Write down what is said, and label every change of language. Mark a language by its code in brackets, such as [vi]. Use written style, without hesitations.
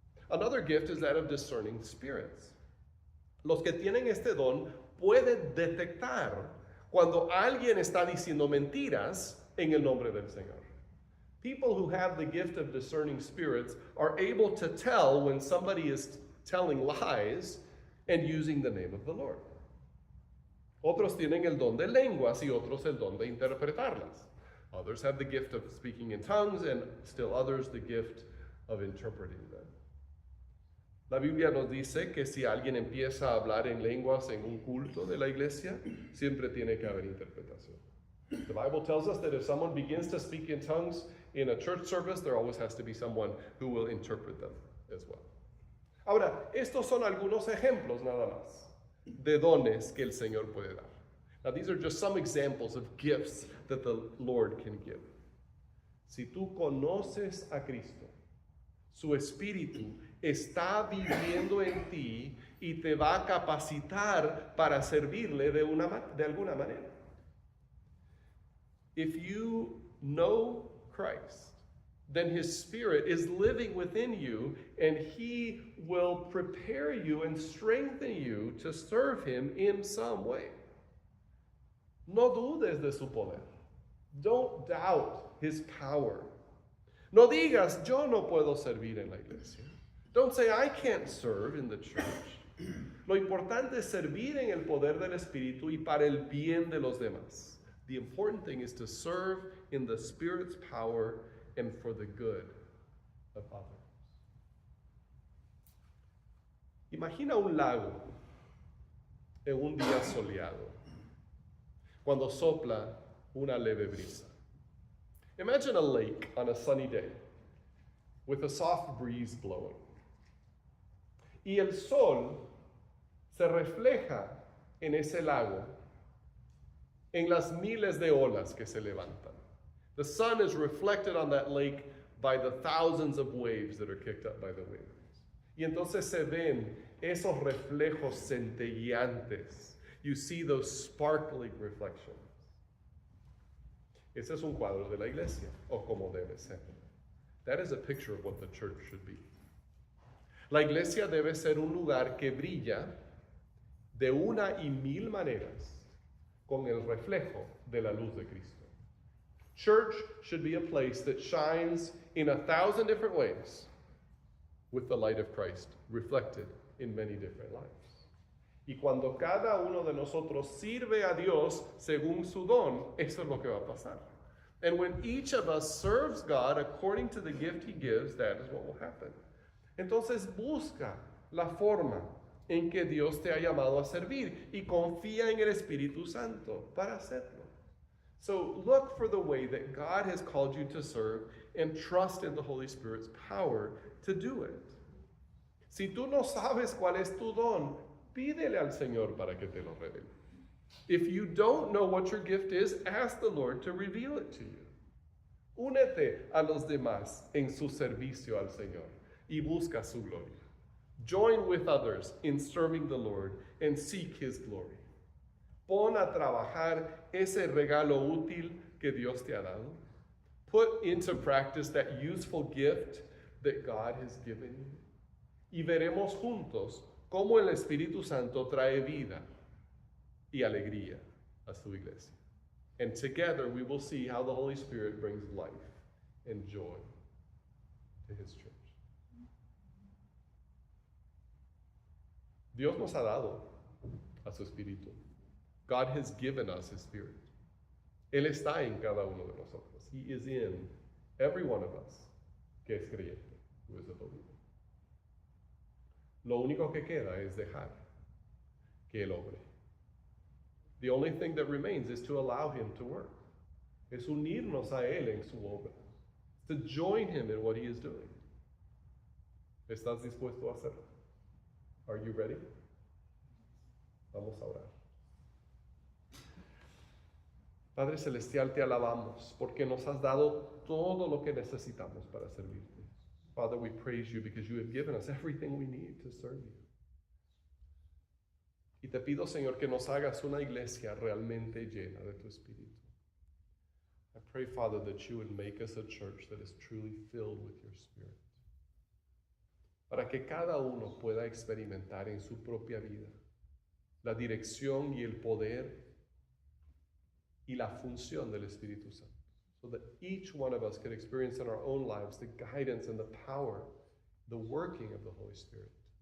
[en] Another gift is that of discerning spirits. [es] Los que tienen este don pueden detectar cuando alguien está diciendo mentiras en el nombre del Señor. [en] People who have the gift of discerning spirits are able to tell when somebody is telling lies and using the name of the Lord. [es] Otros tienen el don de lenguas y otros el don de interpretarlas. [en] Others have the gift of speaking in tongues and still others the gift of interpreting them. [es] La Biblia nos dice que si alguien empieza a hablar en lenguas en un culto de la iglesia, siempre tiene que haber interpretación. [en] The Bible tells us that if someone begins to speak in tongues in a church service, there always has to be someone who will interpret them as well. [es] Ahora, estos son algunos ejemplos nada más de dones que el Señor puede dar. [en] Now, these are just some examples of gifts that the Lord can give. [es] Si tú conoces a Cristo, su Espíritu está viviendo en ti y te va a capacitar para servirle de alguna manera. [en] If you know Christ, then His Spirit is living within you, and He will prepare you and strengthen you to serve Him in some way. [es] No dudes de su poder. [en] Don't doubt His power. [es] No digas, yo no puedo servir en la iglesia. [en] Don't say, I can't serve in the church. [es] Lo importante es servir en el poder del Espíritu y para el bien de los demás. [en] The important thing is to serve in the Spirit's power and for the good of others. [es] Imagina un lago en un día soleado, cuando sopla una leve brisa. [en] Imagine a lake on a sunny day with a soft breeze blowing. [es] Y el sol se refleja en ese lago en las miles de olas que se levantan. [en] The sun is reflected on that lake by the thousands of waves that are kicked up by the winds. [es] Y entonces se ven esos reflejos centelleantes. [en] You see those sparkling reflections. [es] Ese es un cuadro de la iglesia, o como debe ser. [en] That is a picture of what the church should be. [es] La iglesia debe ser un lugar que brilla de una y mil maneras con el reflejo de la luz de Cristo. [en] Church should be a place that shines in 1,000 different ways with the light of Christ reflected in many different lives. [es] Y cuando cada uno de nosotros sirve a Dios según su don, eso es lo que va a pasar. [en] And when each of us serves God according to the gift He gives, that is what will happen. [es] Entonces busca la forma en que Dios te ha llamado a servir y confía en el Espíritu Santo para hacerlo. [en] So look for the way that God has called you to serve and trust in the Holy Spirit's power to do it. [es] Si tú no sabes cuál es tu don, pídele al Señor para que te lo revele. [en] If you don't know what your gift is, ask the Lord to reveal it to you. [es] Únete a los demás en su servicio al Señor y busca su gloria. [en] Join with others in serving the Lord and seek His glory. [es] Pon a trabajar ese regalo útil que Dios te ha dado. [en] Put into practice that useful gift that God has given you. [es] Y veremos juntos cómo el Espíritu Santo trae vida y alegría a su iglesia. [en] And together we will see how the Holy Spirit brings life and joy to His church. [es] Dios nos ha dado a su Espíritu. [en] God has given us His Spirit. [es] Él está en cada uno de nosotros. [en] He is in every one of us [es] que es creyente, [en] who is a believer. [es] Lo único que queda es dejar que Él obre. [en] The only thing that remains is to allow Him to work. [es] Es unirnos a Él en su obra. [en] To join Him in what He is doing. [es] ¿Estás dispuesto a hacerlo? [en] Are you ready? [es] Vamos a orar. Padre Celestial, te alabamos porque nos has dado todo lo que necesitamos para servirte. [en] Father, we praise you because you have given us everything we need to serve you. [es] Y te pido, Señor, que nos hagas una iglesia realmente llena de tu Espíritu. [en] I pray, Father, that you would make us a church that is truly filled with your Spirit. [es] Para que cada uno pueda experimentar en su propia vida la dirección y el poder y la función del Espíritu Santo. [en] So that each one of us could experience in our own lives the guidance and the power, the working of the Holy Spirit.